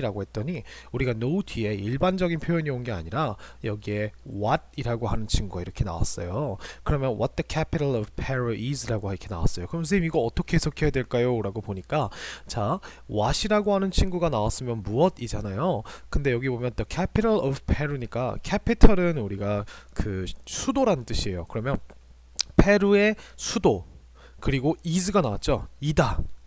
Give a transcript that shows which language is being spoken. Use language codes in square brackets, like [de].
[ko] 라고 했더니 우리가 know 뒤에 일반적인 표현이 온 게 아니라 여기에 what 이라고 하는 친구가 이렇게 나왔어요. 그러면 [en] what the capital of Peru is [ko] 라고 이렇게 나왔어요. 그럼 선생님 이거 어떻게 해석해야 될까요? 라고 보니까 자, what이라고 하는 친구가 나왔으면 무엇이잖아요. 근데 여기 보면 the capital of Peru니까 capital은 우리가 수도라는 뜻이에요. 그러면 페루의 수도 그리고 is가 나왔죠. 이다.